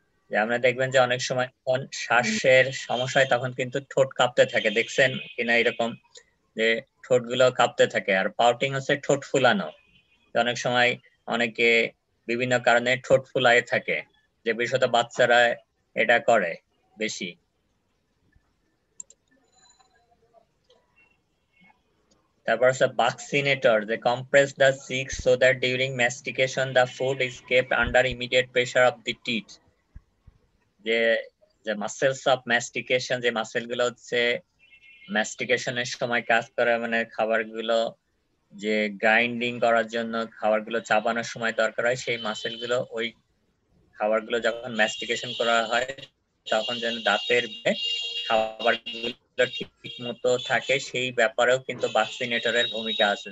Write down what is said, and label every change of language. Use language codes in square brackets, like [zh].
[bn] যে আমরা দেখবেন যে অনেক সময় যখন শ্বাসের সমস্যা হয়, তখন কিন্তু ঠোঁট কাঁপতে থাকে, দেখছেন কিনা এরকম, যে ঠোঁট গুলো কাঁপতে থাকে। আর পাউটিং হচ্ছে ঠোঁট ফুলানো। অনেক সময় অনেকে বিভিন্ন কারণে ঠোঁট ফুলায় থাকে, যে বিশেষত বাচ্চারা এটা করে বেশি। তারপর হচ্ছে বাক্সিনেটর, যে [en] compress the cheeks so that during mastication the food is kept under immediate pressure of the teeth। [bn] যে যে মাসেলস অফ ম্যাস্টিকেশন, যে মাসেল গুলো হচ্ছে ম্যাস্টিকেশনের সময় কাজ করে, মানে খাবারগুলো যে গ্রাইন্ডিং করার জন্য খাবারগুলো চাবানোর সময় দরকার হয়, সেই মাসেল গুলো ওই খাবারগুলো যখন ম্যাস্টিকেশন করা হয় তখন যেন দাঁতের খাবারগুলো ঠিক মতো থাকে, সেই ব্যাপারেও কিন্তু বাক্সিনেটরের ভূমিকা আছে।